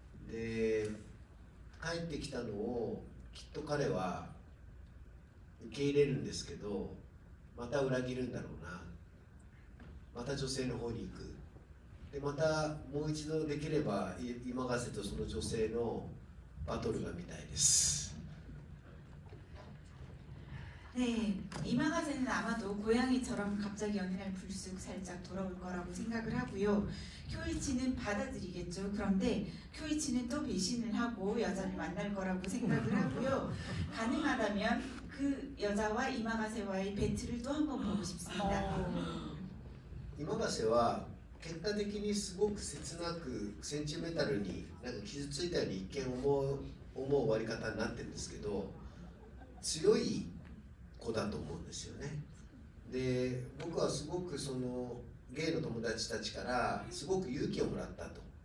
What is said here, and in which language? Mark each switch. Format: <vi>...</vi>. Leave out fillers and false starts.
<ja>で、帰ってきたのをきっと彼は受け入れるんですけど、また裏切るんだろうな。また女性の方に行く。でまたもう一度できれば今ヶ瀬とその女性のバトルが見たいです。</ja> <ko>네, 이마가세는 아마도 고양이처럼 갑자기 어느 날 불쑥 살짝 돌아올 거라고 생각을 하고요. 쿄이치는 받아들이겠죠. 그런데 쿄이치는 또 배신을 하고 여자를 만날 거라고 생각을 하고요. 가능하다면 그 여자와 이마가세와의 배틀을 또 한번 보고 싶습니다.</ko> <ja>今ヶ瀬は結果的にすごく切なくセンチメタルになんか傷ついたように一見思う終わり方になってるんですけど、強い子だと思うんですよね。で、僕はすごくそのゲイの友達たちからすごく勇気をもらったと。</ja>